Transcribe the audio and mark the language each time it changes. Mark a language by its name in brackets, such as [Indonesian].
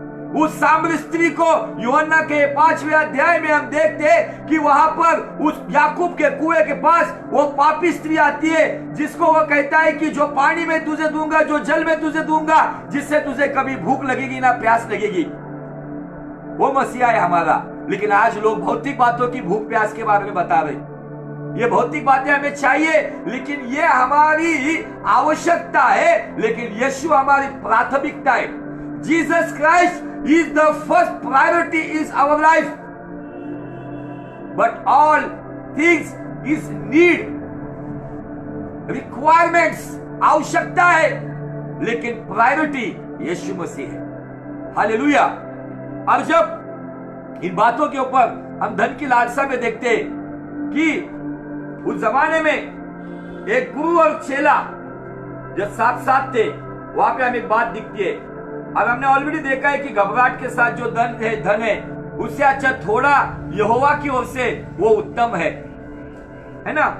[Hindi] उस सामरी स्त्री को यूहन्ना के 5वें अध्याय में हम देखते हैं कि वहां पर उस याकूब के कुएं के पास वो पापी स्त्री आती है, जिसको वो कहता है कि जो पानी में तुझे दूंगा, जो जल में तुझे दूंगा, जिससे तुझे कभी भूख लगेगी ना प्यास लगेगी। वो मसीहा है हमारा। लेकिन आज लोग भौतिक बातों की भूख प्यास के बारे में बता रहे। ये भौतिक बातें हमें चाहिए, लेकिन ये हमारी आवश्यकता है, लेकिन यीशु हमारी प्राथमिकता है। [English] Jesus Christ is the first priority is our life, but all things is need, requirements, [Hindi] आवश्यकता है, लेकिन प्रायोरिटी यीशु मसीह है। हालेलुया। और जब इन बातों के ऊपर हम धन की लालसा में देखते हैं कि उस जमाने में एक गुरु और चेला जब साथ साथ थे, वहां पे हमें एक बात दिखती है। और हमने ऑलरेडी देखा है कि घबराहट के साथ जो धन है उससे अच्छा थोड़ा यहोवा की ओर से वो उत्तम है ना।